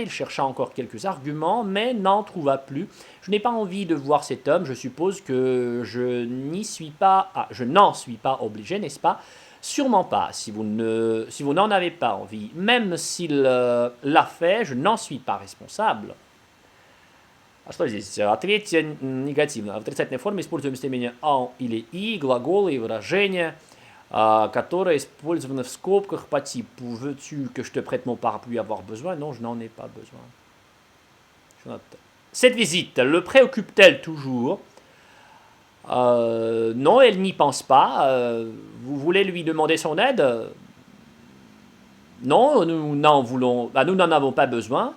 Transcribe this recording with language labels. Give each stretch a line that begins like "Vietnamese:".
French: Il chercha encore quelques arguments, mais n'en trouva plus. Je n'ai pas envie de voir cet homme, je suppose que je n'en suis pas obligé, n'est-ce pas? Sûrement pas, si vous n'en avez pas envie. Même s'il l'a fait, je n'en suis pas responsable.
Russian: А что здесь? Третье негативно. В отрицательной форме используем местоимение «en» или «и», глаголы и выражения, которые использованы в скобках по типу.
French: Veux-tu que je te prête mon parapluie, avoir besoin? Non, je n'en ai pas besoin. Cette visite le préoccupe-t-elle toujours? Non, elle n'y pense pas. Vous voulez lui demander son aide? Non, nous n'en avons pas besoin.